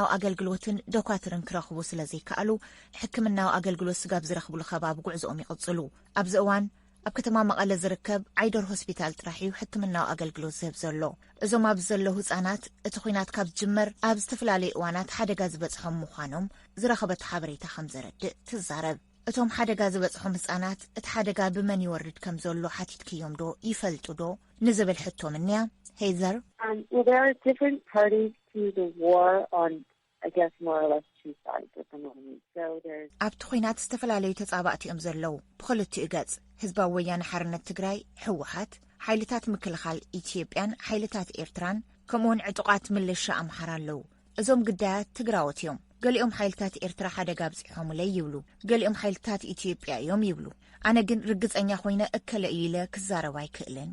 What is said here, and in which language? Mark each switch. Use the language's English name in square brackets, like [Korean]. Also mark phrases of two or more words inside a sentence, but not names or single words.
[Tigrinya] ኣገልግሎትን ዶኳትርን ክረኽቡ ስለ ዘይከኣሉ ሕክምናዊ ኣገልግሎት ስጋብ ዝረኽብሉ ከባቢ ጉዕዞኦም ይቕጽሉ። ኣብዚ እዋን ኣብ ከተማ መቐለ ዝርከብ ዓይደር ሆስፒታል ጥራሕ እዩ ሕክምናዊ ኣገልግሎት ዝህብ ዘሎ። እዞም ኣብዚ ዘለዉ ህፃናት እቲ ኩናት ካብ ዝጅመር ኣብ ዝተፈላለዩ እዋናት ሓደጋ ዝበጽሖም ምዃኖም ዝረኸበት ሓበሬታ ከም ዘረድእ ትዛረብ። እቶም ሓደጋ ዝበጽሖም ህፃናት እቲ ሓደጋ ብመን ይወርድ ከም ዘሎ ሓቲትክዮም ዶ ይፈልጡ ዶ ንዝብል ሕቶ ምንያ ሄዘር [English] well, there are different parties to the war on, I guess, more or less two sides at the moment. So there's [Tigrinya] ኣብቲ ኩናት ዝተፈላለዩ ተጻባእቲ እዮም ዘለዉ ብኽልቲኡ ገጽ ህዝባዊ ወያነ ሓርነት ትግራይ ሕወሓት ሓይልታት ምክልኻል ኢትዮጵያን ሓይልታት ኤርትራን ከምኡውን ዕጡቃት ምልሻ ኣምሓራ ኣለዉ። እዞም ግዳያት ትግራዎት እዮም። ገሊኦም ሓይልታት ኤርትራ ሓደጋ ኣብጽሖም ለይ ይብሉ፣ ገሊኦም ሓይልታት ኢትዮጵያ እዮም ይብሉ። ኣነ ግን ርግጸኛ ኮይነ እከለ እዩ ኢለ ክዛረባ ኣይክእልን